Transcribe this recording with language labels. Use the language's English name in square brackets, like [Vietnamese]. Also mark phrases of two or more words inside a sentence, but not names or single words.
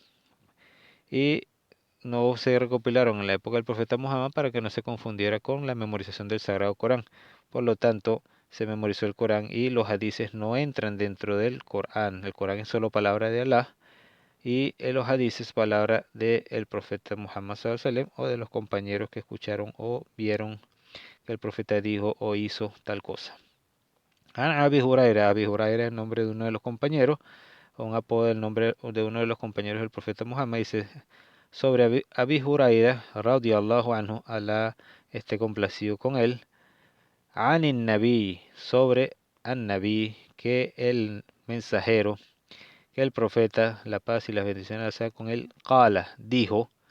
[Spanish] Y no se recopilaron en la época del profeta Muhammad para que no se confundiera con la memorización del Sagrado Corán. Por lo tanto, se memorizó el Corán y los hadices no entran dentro del Corán. El Corán es solo palabra de Allah y los hadices palabra del profeta Muhammad [Arabic] صلى الله عليه وسلم, [Spanish] o de los compañeros que escucharon o vieron que el profeta dijo o hizo tal cosa. Abi Huraira. Abi Huraira es el nombre de uno de los compañeros, o un apodo del nombre de uno de los compañeros del profeta Muhammad. Dice sobre Abi Huraira [Arabic] رضي الله عنه, [Spanish] Alá esté complacido con él, [Arabic] عن النبي, [Spanish] sobre [Arabic] عن النبي, [Spanish] que el mensajero, que el profeta, la paz y las bendiciones sean con él, qala, dijo.